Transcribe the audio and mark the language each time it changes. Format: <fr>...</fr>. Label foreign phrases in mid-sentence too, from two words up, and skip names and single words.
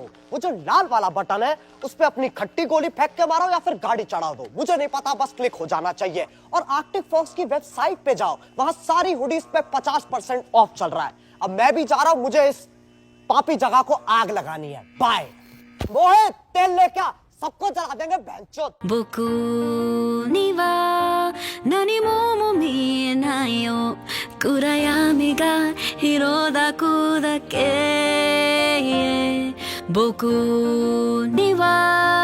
<hi>वो जो लाल वाला बटन है उस पे अपनी खट्टी गोली फेंक के मारो या फिर गाड़ी चढ़ा दो, मुझे नहीं पता, बस क्लिक हो जाना चाहिए। और आर्टिक फॉक्स की वेबसाइट पे जाओ, वहां सारी हुडीज पे 50% ऑफ चल रहा है। अब मैं भी जा रहा हूं, मुझे इस पापी जगह को आग लगानी है। बाय। मोहित तेल लेके आ, सबको जला देंगे भैंचोद।</hi> <ja>僕には何も見えないよ暗闇が広だくだけ僕には</ja>